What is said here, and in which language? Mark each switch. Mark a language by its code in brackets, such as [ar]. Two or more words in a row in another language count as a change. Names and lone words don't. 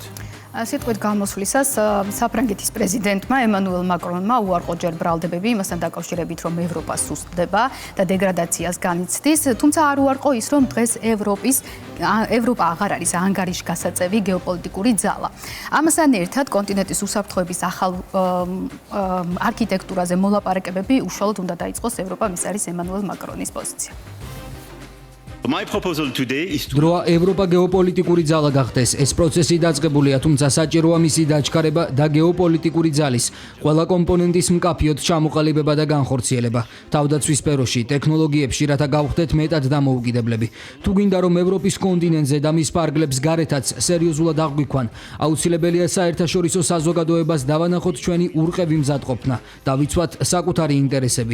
[ka] სიტყვით გამოსვლისას საფრანგეთის პრეზიდენტმა ემანუელ მაკრონმა უარყო ჯერ ბრალდებები იმასთან დაკავშირებით, რომ ევროპა სუსტდება და დეგრადაციას განიცდის, თუმცა არ უარყო ის, რომ დღეს ევროპა აღარ არის ანგარიშგასაწევი გეოპოლიტიკური ძალა. ამასთან ერთად კონტინენტის უსაფრთხოების ახალ არქიტექტურაზე მოლაპარაკებები უშუალოდ უნდა დაიწყოს ევროპამ, ეს არის ემანუელ მაკრონის პოზიცია. [en] My proposal today is to [ka] დროა ევროპა გეოპოლიტიკური ძალა გახდეს. ეს პროცესი დაწყებულია, თუმცა საჭიროა მისი დაჩქარება და გეოპოლიტიკური ძალის ყველა კომპონენტის მკაფიოდ ჩამოყალიბება და განხორციელება. თავდაცვის სფეროში, ტექნოლოგიებში, რათა გავხდეთ მეტად დამოუკიდებლები. თუ გინდა რომ ევროპის კონტინენტზე და მის ფარგლებს გარეთაც სერიოზულად აღგვიქვან, აუცილებელია საერთაშორისო საზოგადოებას დავანახოთ ჩვენი ურყევი მზადყოფნა და ვიცვათ საკუთარი ინტერესები.